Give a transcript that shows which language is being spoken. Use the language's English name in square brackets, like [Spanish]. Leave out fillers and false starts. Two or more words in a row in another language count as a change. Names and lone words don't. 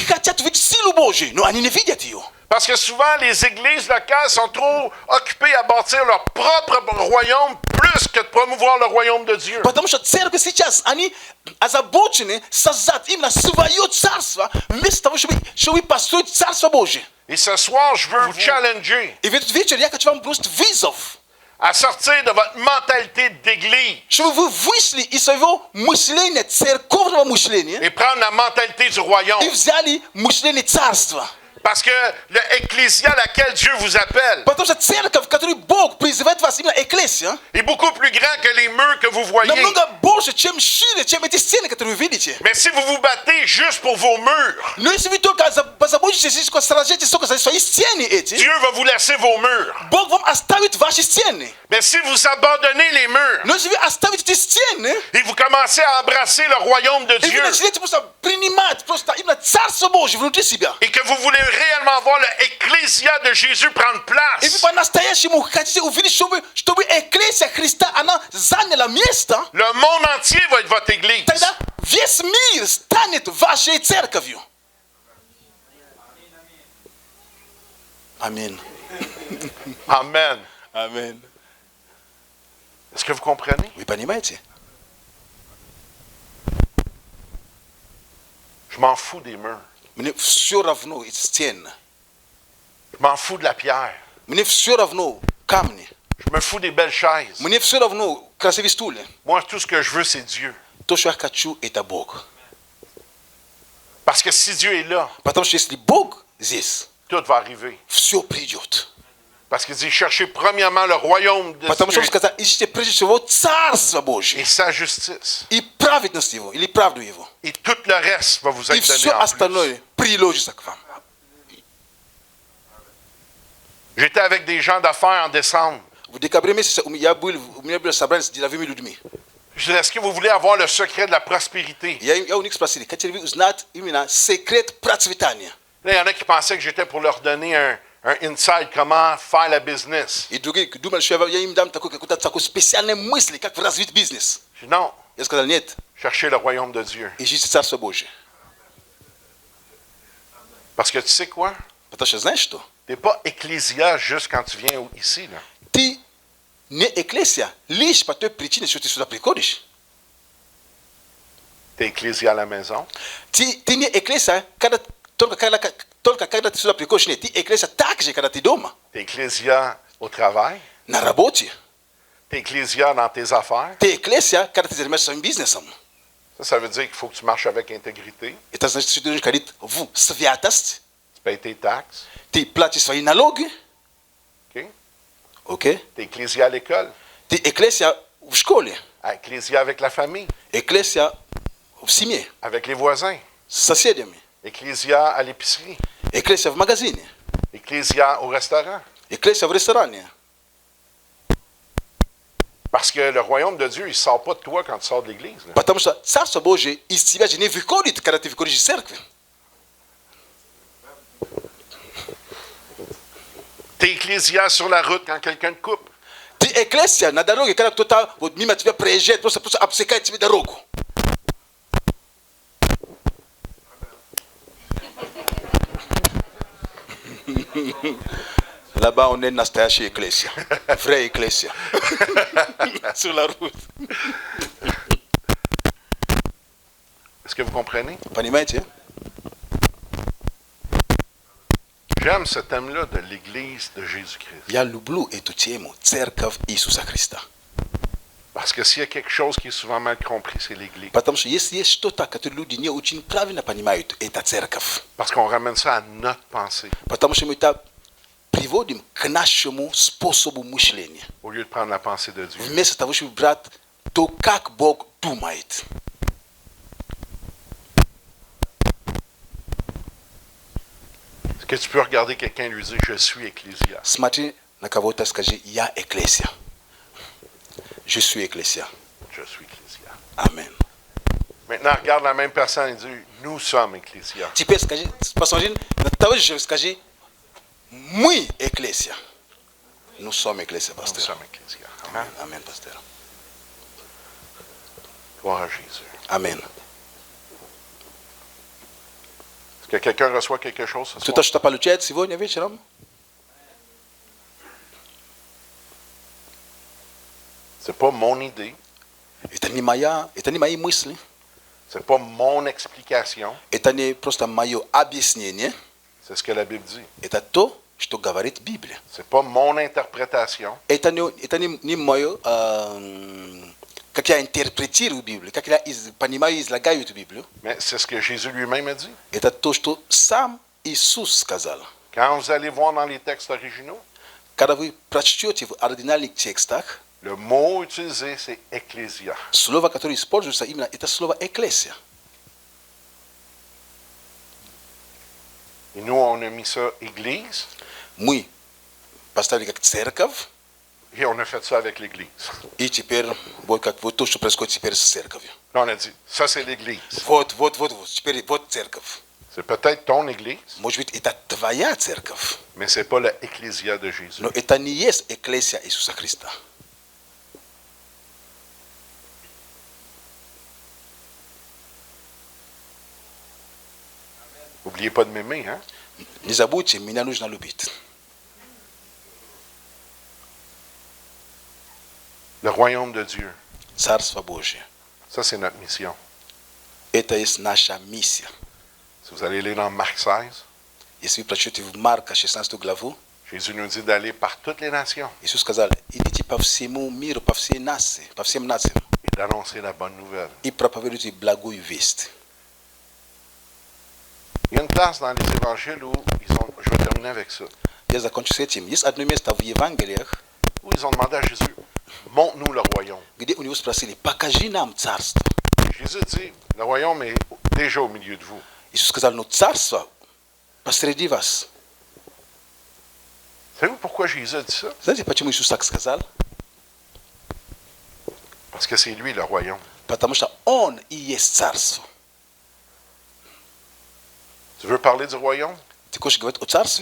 [Russian] люди хотят видеть силу Божию, но они не видят ее. [French] Parce que souvent, les églises locales sont trop occupées à bâtir leur propre royaume plus que de promouvoir le royaume de Dieu. [Russian] Потому что церковь сейчас, они озабочены создать именно свое царство, вместо того, чтобы построить царство Божие. [French] Et ce soir, je veux vous challenger [Russian] И в этот вечер я хочу вам бросить вызов, [French] à sortir de votre mentalité d'église [Russian] чтобы вы вышли из своего мышления, церковного мышления, [French] et prendre la mentalité du royaume. [Russian] и взяли мышление царства. [French] Parce que l'ecclésia à laquelle Dieu vous appelle [Russian] Потому что церковь, в которой Бог призывает вас, именно экклесия, [French] est beaucoup plus grand que les murs que vous voyez. [Russian] намного больше, чем шире, чем эти стены, которые вы видите. [French] Mais si vous vous battez juste pour vos murs, [Russian] Но если вы только позаботитесь, сражаетесь только за свои стены эти, [French] Dieu va vous laisser vos murs. [Russian] Бог вам оставит ваши стены. [French] Mais si vous abandonnez les murs [Russian] Но если вы оставите эти стены, [French] et vous commencez à embrasser le royaume de [Russian] и вы [French] Dieu [Russian] начнете просто принимать просто именно Царство Божье внутри себя, [French] et que vous voulez réellement voir l'ecclésia de Jésus prendre [Russian] и вы [French] place, [Russian] по-настоящему хотите увидеть, чтобы экклесия Христа, она заняла место, [French] le monde entier va être votre église. [Russian] тогда весь мир станет вашей церковью. Аминь. [French] Amen. [Russian] Аминь. [French] Est-ce que vous comprenez? [Russian] Вы понимаете? [French] Je m'en fous des murs. [Russian] Мне все равно эти стены. [French] Je m'en fous de la pierre. [Russian] Мне все равно камни. [French] Je me fous des belles chaises. [Russian] Мне все равно красивые стулья. [French] Moi, tout ce que je veux, c'est Dieu. [Russian] То, что я хочу, это Бог. [French] Parce que si Dieu est là, [Russian] Потому что если Бог здесь, [French] tout va arriver. [Russian] все придет. [French] Parce qu'il dit, cherchez premièrement le royaume de [Russian] Потому что [French] Dieu [Russian] Он сказал, ищите прежде всего Царство [French] et [Russian] Божье [French] sa justice. [Russian] и праведность Его, или правду Его. [French] Et tout le reste va vous [Russian] И [French] être [Russian] все [French] donné en plus. [Russian] остальное приложится к вам. [French] J'étais avec des gens d'affaires en décembre. [Russian] В декабре месяце у меня было собрание с деловыми людьми. [French] Je disais, est-ce que vous voulez avoir le secret de la prospérité? [Russian] Я у них спросил, хотели вы узнать именно секрет процветания? [French] Là, il y en a qui pensaient que j'étais pour leur donner un inside comment faire la business. [Russian] И другие думали, что я им дам какую-то такую специальную мысль, как развить бизнес. [French] Je dis non, [Russian] Я сказал, нет, [French] cherchez le royaume de Dieu. [Russian] ищите Царство Божье. [French] Parce que tu sais quoi? [Russian] Потому что знаешь что? [French] Tu n'es pas ecclésia juste quand tu viens ici. Là. [Russian] Ты не экклесия лишь по той причине, что ты сюда приходишь. [French] Tu es ecclésia à la maison. [Russian] Ты не экклесия только когда ты сюда приходишь. Нет, ты экклесия также, когда ты дома. [French] Tu es ecclésia au travail. [Russian] На работе. [French] Tu es ecclésia dans tes affaires. [Russian] Ты экклесия, когда ты занимаешься своим бизнесом. [French] Ça veut dire qu'il faut que tu marches avec intégrité. [Russian] Это значит, что ты должен ходить в святость. [French] Tu payes tes taxes. [Russian] Ты платишь свои налоги. [French] OK? [Russian] Окей? [French] Tu es ecclésia à l'école. [Russian] Ты экклесия в школе. [French] Ecclésia avec la famille. [Russian] Экклесия в семье. [French] Avec les voisins. [Russian] С соседями. [French] Ecclésia à l'épicerie. [Russian] Экклесия в магазине. [French] Ecclésia au restaurant. [Russian] Экклесия в ресторане. [French] Parce que le royaume de Dieu, il ne sort pas de toi quand tu sors de l'église. Là. [Russian] Потому что Царство Божие из тебя же не выходит, когда ты выходишь из церкви. [French] Tu es ecclésia sur la route quand quelqu'un te coupe. [Russian] Ты экклесия на дороге, когда кто-то вот мимо тебя проезжает, просто обсекает тебе дорогу. [French] Là-bas, on est [Russian] настоящая экклесия. [French] Vraie экклесия. Sur la route. Est-ce que vous comprenez? [Russian] Понимаете? [French] J'aime ce thème-là de l'Église de Jésus-Christ. [Russian] Я люблю эту тему, церковь Иисуса Христа. [French] Parce que s'il y a quelque chose qui est souvent mal compris, c'est l'Église. [Russian] Потому что если есть что-то, которое люди не очень правильно понимают, это церковь. [French] Parce qu'on ramène ça à notre pensée, [Russian] Потому что мы это приводим к нашему способу мышления. [French] au lieu de prendre la pensée de Dieu. [Russian] Вместо того, чтобы брать то, как Бог думает. [French] Est-ce que tu peux regarder quelqu'un et lui dire, je suis ecclésia? [Russian] Смотри на кого-то, скажи, я экклесия. [French] Je suis экклесия. Je suis ecclésia. Amen. Maintenant, regarde la même personne et dis, nous sommes ecclésia. [Russian] Теперь скажи, посмотри на того же, скажи, мы экклесия. [French] Nous sommes экклесия, Nous [Russian] пастор. [French] sommes ecclésia. Amen, amen, пастор. Gloire à Jésus. Amen. Est-ce Que quelqu'un reçoit quelque chose ce soir? [Russian] Кто-то что-то получает сегодня вечером? [French] C'est pas mon idée. [Russian] Это не мои мысли. [French] C'est pas mon explication. [Russian] Это не просто мое объяснение. [French] C'est ce que la Bible dit. [Russian] Это то, что говорит Библия. [French] C'est pas mon interprétation. [Russian] Это не мое, как я интерпретирую Библию, как я понимаю и излагаю эту Библию. [French] Mais c'est ce que Jésus lui-même a dit. [Russian] Это то, что сам Иисус сказал. [French] Quand vous allez voir dans les textes originaux, [Russian] Когда вы прочтете в оригинальных текстах, [French] le mot utilisé, c'est ecclésia. [Russian] слово, которое используется, именно это слово «экклесия». [French] Et nous, on a mis ça église, [Russian] Мы поставили как церковь, [French] et on a fait ça avec l'église. [Russian] и теперь вот то, что происходит теперь с церковью. [French] Là, on a dit, ça c'est l'église. [Russian] Вот, теперь вот церковь. [French] C'est peut-être ton église, [Russian] Может быть, это твоя церковь, [French] mais c'est pas la ecclésia de Jésus. [Russian] но это не есть экклесия Иисуса Христа. [French] N'oubliez pas de m'aimer, hein? [Russian] Не забудьте, меня нужно любить. [French] Le royaume de Dieu, [Russian] Царство Божие. [French] ça c'est notre mission. [Russian] Это есть наша миссия. [French] Si vous allez lire dans Marc 16, [Russian] Если вы прочтете в Марка 16 главу, [French] Jésus nous dit d'aller par toutes les nations [Russian] Иисус сказал, идите по всему миру, по всем нациям, [French] et d'annoncer la bonne nouvelle. [Russian] и проповедуйте благую весть. [French] Il y a une place dans les évangiles où je vais terminer avec ça, [Russian] Я закончу с этим. Есть одно место в Евангелиях, [French] où ils ont demandé à Jésus, montre-nous le royaume. [Russian] где у него спросили, покажи нам царство. [French] Jésus dit, le royaume est déjà au milieu de vous. [Russian] Иисус сказал, ну царство посреди вас. [French] Savez-vous pourquoi Jésus a dit ça? [Russian] Знаете, почему Иисус так сказал? [French] Parce que c'est lui le royaume. [Russian] Потому что Он и есть царство. [French] Tu veux parler du royaume? [Russian] Ты хочешь говорить о царстве?